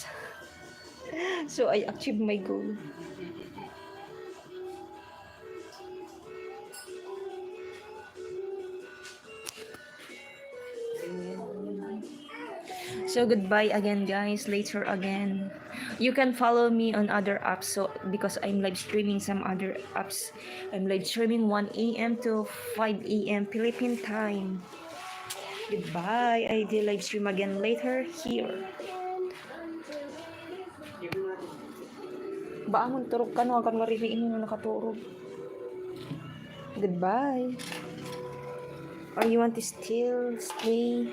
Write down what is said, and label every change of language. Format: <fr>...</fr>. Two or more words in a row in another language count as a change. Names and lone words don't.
<en>So I achieved my goal. So goodbye again, guys. Later again. You can follow me on other apps. So because I'm live streaming some other apps, I'm live streaming 1 a.m. to 5 a.m. Philippine time. Goodbye. I will live stream again later here.</en> <ilo>Baamon turog ka no akan maririin mo nakaturog.</ilo> <en>Goodbye. Or you want to still stay?</en>